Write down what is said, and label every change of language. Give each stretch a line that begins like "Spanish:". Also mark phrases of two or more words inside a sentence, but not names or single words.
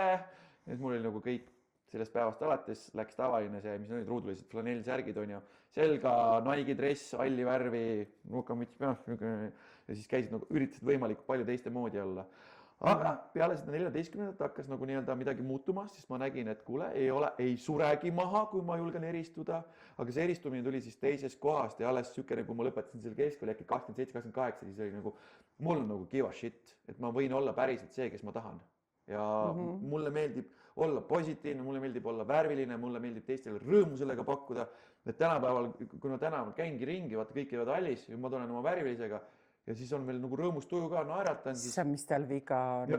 Estonian: Ja siis mul oli nagu kõik sellest päevast alates läks tavaline see, mis olid ruudulised flanellsärgid, on ju, selga, Nike dress, halli värvi, nukamüts peas ja siis käisid nagu, üritasid võimalikult palju teiste moodi olla. Aga peale seda 14. hakkas nagu nii-öelda midagi muutuma, siis ma nägin, et kuule, ei suregi maha, kui ma julgen eristuda, aga see eristumine tuli siis teisest kohast ja alles sükene, kui ma lõpetasin selle keskkooli äkki 27-28, siis oli nagu, mul on nagu
English: give a shit,
Estonian: et ma võin olla päriselt see, kes ma tahan. Ja mulle meeldib olla positiivne, mulle meeldib olla värviline, mulle meeldib teistele rõõmu sellega pakkuda, et tänapäeval, kui ma tänaval käingi ringi, vaata kõik käivad hallis ja ma tulen oma värvilisega, ja siis on veel nagu rõõmus tuju ka, naeratan. Mis tal viga on?